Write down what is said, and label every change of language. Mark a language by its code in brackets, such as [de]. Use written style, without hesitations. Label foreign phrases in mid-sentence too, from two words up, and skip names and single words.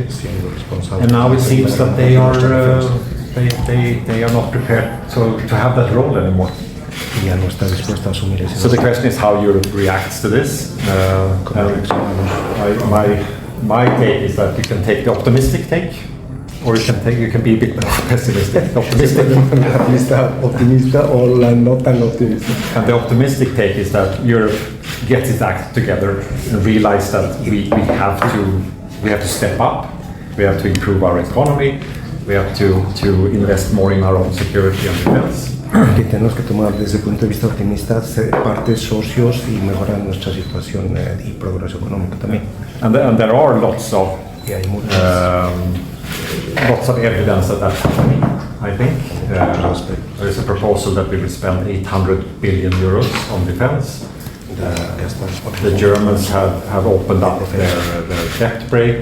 [en] And now it seems that they are not prepared to have that role anymore. So the question is how Europe reacts to this. My take is that you can take the optimistic take, or you can be a bit more pessimistic. [es] Optimista o la no tan optimista. [en] And the optimistic take is that Europe gets its act together and realize that we have to step up, we have to improve our economy, we have to invest more in our own security and defense. [es] Que tenemos que tomar desde el punto de vista optimista, ser partes socios y mejorar nuestra situación y progreso económico también. [en] And there are lots of evidence that that's happening, I think. There is a proposal that we will spend 800 billion euros on defense. The Germans have opened up their debt break.